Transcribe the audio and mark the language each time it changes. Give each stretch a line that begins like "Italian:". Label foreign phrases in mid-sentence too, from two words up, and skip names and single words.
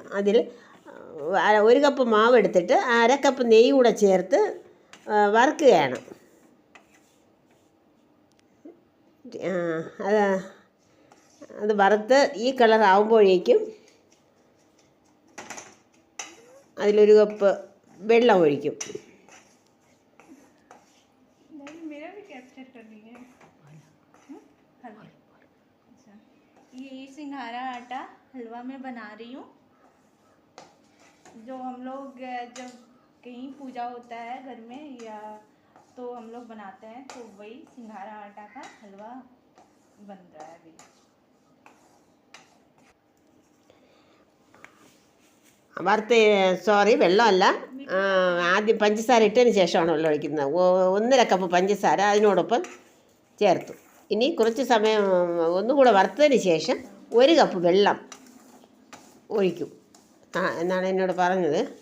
Malayalam: അതിൽ 1 കപ്പ് മാവ് എടുത്തിട്ട് 1/2 കപ്പ് നെയ്യ് കൂടെ ചേർത്ത് വറുക്കുകയാണ്. അത് വറുത്ത് ഈ കളർ ആകുമ്പോഴേക്കും അതിൽ1 കപ്പ് വെള്ളം ഒഴിക്കും.
Hindi: ये सिंघारा आटा हलवा में बना रही हूँ, जो हम लोग जब कहीं पूजा होता है घर में या तो हम लोग बनाते हैं, तो वही सिंघारा आटा का हलवा बन रहा है अभी.
Malayalam: വെള്ളമല്ല, ആദ്യം പഞ്ചസാര ഇട്ടതിന് ശേഷമാണ് വെള്ളം ഒഴിക്കുന്നത്. 1/2 കപ്പ് പഞ്ചസാര അതിനോടൊപ്പം ചേർത്തു. ഇനി കുറച്ച് സമയം ഒന്നുകൂടെ വറുത്തതിന് ശേഷം 1 കപ്പ് വെള്ളം ഒഴിക്കും എന്നാണ് എന്നോട് പറഞ്ഞത്.